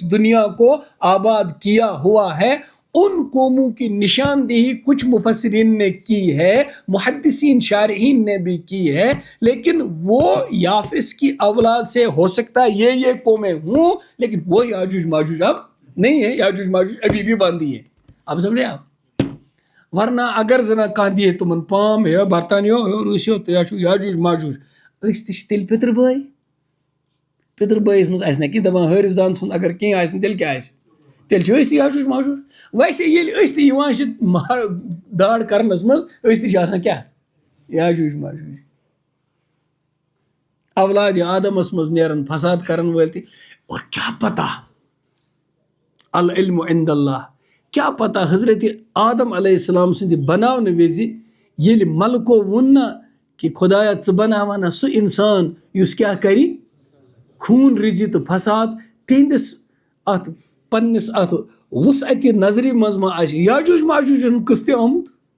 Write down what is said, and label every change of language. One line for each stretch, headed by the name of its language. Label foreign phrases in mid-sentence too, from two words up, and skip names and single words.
Urdu: دنیا کو آباد کیا ہوا ہے ان قوموں کی نشاندہی کچھ مفسرین نے کی ہے محدثین شارحین نے بھی کی ہے لیکن وہ یافس کی اولاد سے ہو سکتا ہے یہ قومیں ہوں لیکن وہ یاجوج ماجوج اب نہیں ہے یاجوج ماجوج ابھی بھی باندھی ہے اب سمجھے آپ
Kashmiri: ورنہ اگر زنہ کانٛہہ دِیہِ تِمن پام ہے برطانیو روٗسیو تُہۍ چھُو یاجوج ماجوج أسۍ تہِ چھِ تیٚلہِ پِتٕر بٲیِس منٛز آسہِ نہ کینٛہہ دَپان حٲرِث دان سُنٛد اگر کینٛہہ آسہِ نہٕ تیٚلہِ کیٛاہ آسہِ تیٚلہِ چھِ أسۍ تہِ یاجوج ماجوج ویسے ییٚلہِ أسۍ تہِ یِوان چھِ داڑ کرنس منٛز أسۍ تہِ چھِ آسان کیٛاہ یاجوج ماجوج اولادِ آدمس منٛز نیران فساد کرن وٲلۍ تہِ اور کیٛاہ پتہ
Arabic: العلم عند اللہ
Kashmiri: کیٛاہ پتہ حضرت آدم علیہ السلام سٕنٛدِ بناونہٕ وِزِ ییٚلہِ ملکو ووٚن نا کہِ خۄدایا ژٕ بناونا سُہ اِنسان یُس کیٛاہ کرِ خوٗن رِزِ تہٕ فساد تِہنٛدِس اتھ پننِس اتھ وُسعتہِ نظرِ منٛز ما آسہِ یاجوج ماجوجن ہُنٛد قٕصہٕ تہِ آمُت